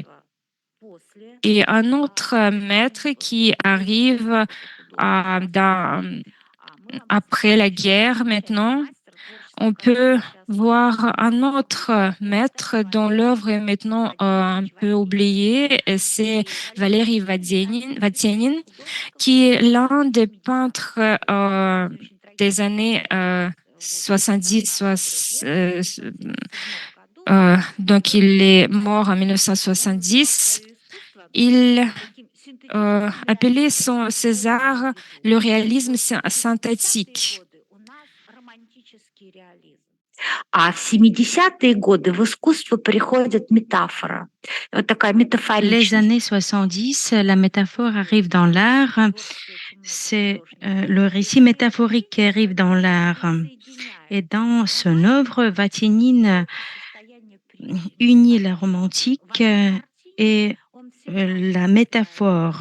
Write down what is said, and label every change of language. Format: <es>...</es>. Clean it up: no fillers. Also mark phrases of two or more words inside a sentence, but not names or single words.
<fr>Et un autre maître qui arrive après la guerre maintenant, on peut voir un autre maître dont l'œuvre est maintenant un peu oubliée, c'est Valéry Vatianin, qui est l'un des peintres des années 70. Donc, il est mort en 1970. Il appelait ses arts le réalisme synthétique.</fr> <ru>А в 70-е годы в искусство приходит метафора. Вот такая</ru> <fr>Les</fr> <ru>метафоричность.</ru> <fr>années 70, la métaphore arrive dans l'art. C'est le récit métaphorique qui arrive dans l'art. Et dans son œuvre, Vatianin unit la romantique et la métaphore.</fr>